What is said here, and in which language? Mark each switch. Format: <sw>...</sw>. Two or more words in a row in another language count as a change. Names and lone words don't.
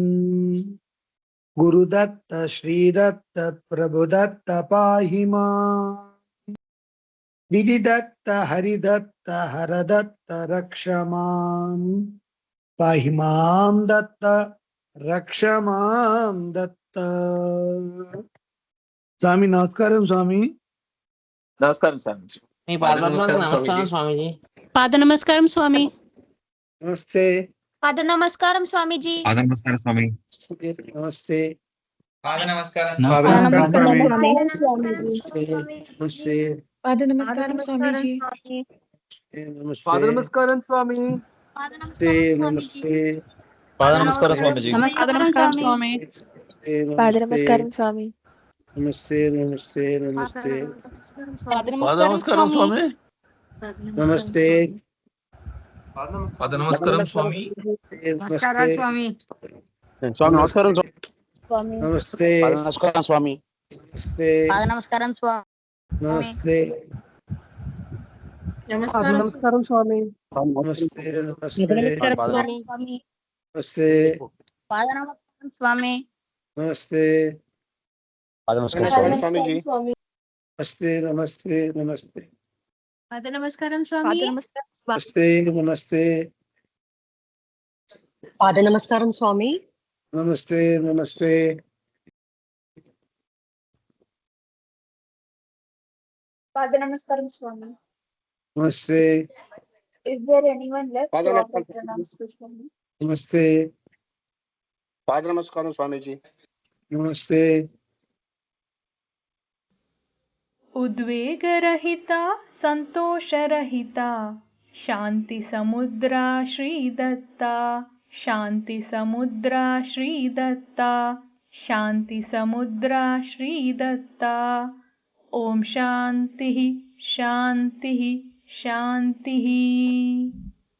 <sa>गुरुदत्त श्रीदत्त प्रभुदत्त पाहि मां विधिदत्त हरिदत्त हरदत्त रक्ष मां पाहि मां दत्त रक्ष मां दत्त स्वामी नमस्कारं स्वामी</sa> <te>నమస్కారం స్వామి మీ నమస్కారం స్వామీజీ పాద నమస్కారం స్వామి</te> <hi>नमस्ते</hi> <te>పాద నమస్కారం స్వామీజీ నమస్కారం స్వామి</te> <hi>नमस्ते</hi> <te>పాద నమస్కారం నమస్కారం స్వామి</te> <hi>नमस्ते</hi> <te>పాద నమస్కారం స్వామీజీ</te> <hi>नमस्ते</hi> <te>నమస్కారం స్వామి</te> <hi>नमस्ते नमस्ते</hi> <te>పాద నమస్కారం స్వామీజీ నమస్కారం స్వామి పాద నమస్కారం స్వామి</te> <hi>नमस्ते नमस्ते नमस्ते</hi> <te>పాద నమస్కారం స్వామి</te> <hi>नमस्ते</hi> <te>పాద నమస్కారం స్వామి</te> <hi>नमस्कार</hi> <te>స్వామి స్వామి నమస్కారం</te> <hi>नमस्ते</hi> <te>నమస్కారం స్వామి</te> <hi>नमस्ते</hi> <te>పాద నమస్కారం స్వామి</te> <hi>नमस्ते</hi> <te>నమస్కారం స్వామి</te> <hi>नमस्ते नमस्ते नमस्ते</hi> <te>పాద నమస్కారం స్వామి</te> <hi>नमस्ते</hi> <te>నమస్కారం స్వామీజీ</te> <hi>नमस्ते नमस्ते नमस्ते</hi> <te>పాద నమస్కారం స్వామి</te> <hi>नमस्ते नमस्ते</hi> <te>పాద నమస్కారం స్వామి</te> <hi>नमस्ते नमस्ते</hi> <te>పాద నమస్కారం స్వామి</te> <hi>नमस्ते</hi> <en>Is there anyone left पाद to नमस्कारं offer pranams to Swami?</en> <hi>नमस्ते</hi> <te>పాద నమస్కారం స్వామీజీ</te> <hi>नमस्ते</hi> <sa>उद्वेगरहिता संतोषरहिता शांति समुद्रा श्री दत्ता शांति समुद्रा श्री दत्ता शांति समुद्रा श्री दत्ता ओम शांति शांति शांति।</sa>